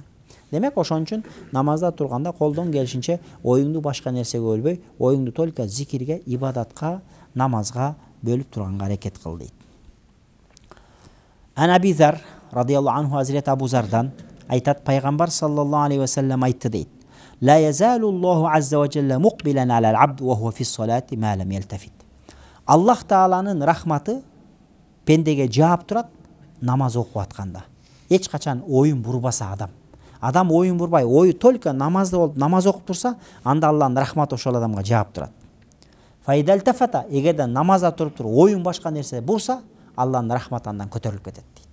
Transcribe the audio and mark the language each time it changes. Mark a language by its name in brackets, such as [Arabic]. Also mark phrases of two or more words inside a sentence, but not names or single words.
[Kyrgyz] Демек ошон үчүн намазда турганда колдон келишинче оюңду башка нерсеге бөлбөй, оюңду только зикирге, ибадатка, намазга бөлүп турганга аракет кыл дейт. Ан Аби Зар [Arabic] رضي الله عنه, [Kyrgyz] Азрет Абу Зардан айтат: пайгамбар [Arabic] صلى الله عليه وسلم [Kyrgyz] айтты дейт: [Arabic] "لا يزال الله عز وجل مقبلا على العبد وهو في الصلاة ما لم يلتفت." [Kyrgyz] Аллах тааланын рахматы пендеге жаап турат намаз окуп атканда. Эч качан оюн бурбаса адам оюн бурбай, ою только намазда болуп намаз окуп турса, анда Аллахтын рахматы ошол адамга жаап турат. Файдалтафата, эгерде намазда туруп оюн башка нерсе бурса, Аллахтын рахматы андан көтөрүлүп кетет дейт.